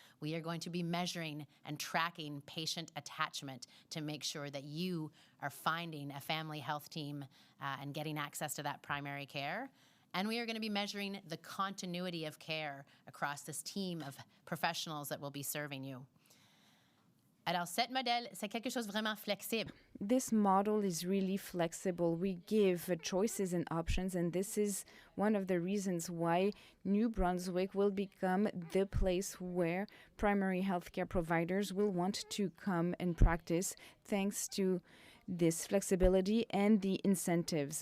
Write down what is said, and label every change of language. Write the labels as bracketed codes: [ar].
[en] We are going to be measuring and tracking patient attachment to make sure that you are finding a family health team and getting access to that primary care. And we are going to be measuring the continuity of care across this team of professionals that will be serving you. [fr] Alors, cette modèle, c'est quelque chose vraiment flexible. [en] This model is really flexible. We give choices and options, and this is one of the reasons why New Brunswick will become the place where primary healthcare providers will want to come and practice, thanks to this flexibility and the incentives.